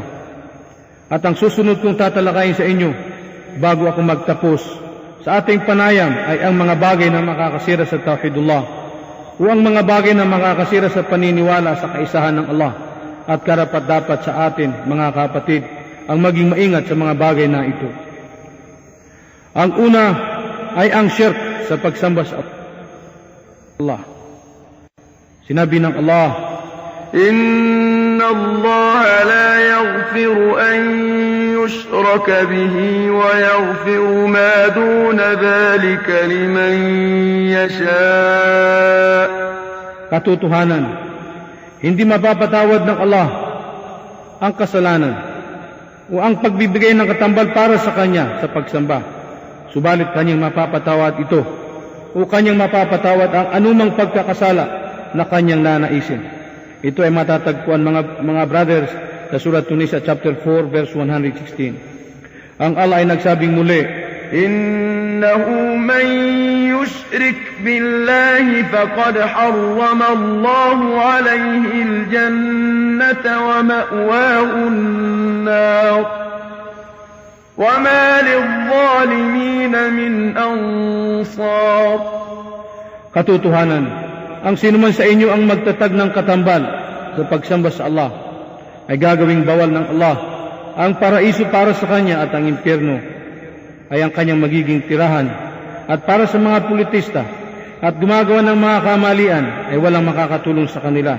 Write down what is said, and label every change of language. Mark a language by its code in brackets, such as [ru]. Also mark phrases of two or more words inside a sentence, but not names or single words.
[tl] At ang susunod kong tatalakayin sa inyo bago ako magtapos sa ating panayam ay ang mga bagay na makakasira sa tauhidullah o ang mga bagay na makakasira sa paniniwala sa kaisahan ng Allah, at karapat-dapat sa atin, mga kapatid, ang maging maingat sa mga bagay na ito. Ang una ay ang shirk sa pagsamba sa Allah. Sinabi ng Allah, [ar] إِنَّ اللَّهَ لَا يَغْفِرُ أَن يُشْرَكَ بِهِ وَيَغْفِرُ مَا دُونَ ذَلِكَ لِمَن يَشَاءُ. [tl] Katotohanan, hindi mapapatawad ng Allah ang kasalanan o ang pagbibigay ng katambal para sa Kanya sa pagsamba. Subalit Kanyang mapapatawad ito o Kanyang mapapatawad ang anumang pagkakasala na Kanyang nanaisin. Ito ay matatagpuan mga brothers sa Surah Tunisa chapter 4 verse 116. Ang Allah ay nagsabing muli, [ar] إِنَّهُ مَن يشرك بالله فقد حرم الله عليه الجنة ومأواه النار وما للظالمين من أنصار. [tl] Katotohanan, ang sinuman sa inyo ang magtatag ng katambal sa pagsamba sa Allah ay gagawing bawal ng Allah. Ang paraiso para sa kanya at ang impyerno ay ang kanyang magiging tirahan. At para sa mga politista at gumagawa ng mga kamalian ay walang makakatulong sa kanila.